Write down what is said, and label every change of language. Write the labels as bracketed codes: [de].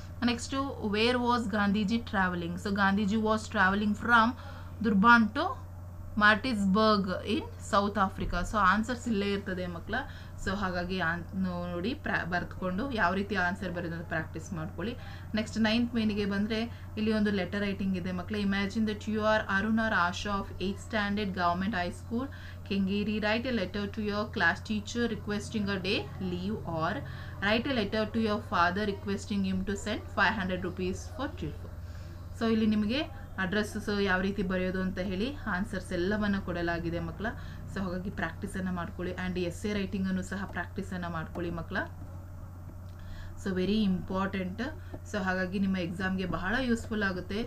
[en] Next where was Gandhiji travelling. So Gandhiji was travelling from Durban to Maritzburg in South Africa. [kn] So answers ಇಲ್ಲೇ ಇರ್ತದೆ ಮಕ್ಕಳ. So ಹಾಗಾಗಿ ನೋಡಿ ಬರೆದುಕೊಂಡು ಯಾವ ರೀತಿ ಆನ್ಸರ್ ಬರೋದಂತ ಪ್ರಾಕ್ಟೀಸ್ ಮಾಡ್ಕೊಳ್ಳಿ. ನೆಕ್ಸ್ಟ್ 9th ಮೇನಿಗೆ ಬಂದರೆ ಇಲ್ಲಿ ಒಂದು ಲೆಟರ್ ರೈಟಿಂಗ್ ಇದೆ ಮಕ್ಕಳ. [en] Imagine that you are Arun or Asha of 8th standard government high school Kengeri. Write a letter to your class teacher requesting a day leave, or write a letter to your father requesting him to send 500 rupees for trip. [kn] So ಇಲ್ಲಿ ನಿಮಗೆ address ಯಾವ ರೀತಿ ಬರೆಯೋದು ಅಂತ ಹೇಳಿ answers ಎಲ್ಲವನ್ನು ಕೊಡಲಾಗಿದೆ ಮಕ್ಕಳ. ಸೊ ಹಾಗಾಗಿ ಪ್ರಾಕ್ಟೀಸನ್ನು ಮಾಡ್ಕೊಳ್ಳಿ. ಆ್ಯಂಡ್ ಎಸ್ಸೆ ರೈಟಿಂಗನ್ನು ಸಹ ಪ್ರಾಕ್ಟೀಸನ್ನು ಮಾಡ್ಕೊಳ್ಳಿ ಮಕ್ಕಳ. So very important. ಸೊ ಹಾಗಾಗಿ ನಿಮ್ಮ ಎಕ್ಸಾಮ್ಗೆ ಬಹಳ ಯೂಸ್ಫುಲ್ ಆಗುತ್ತೆ.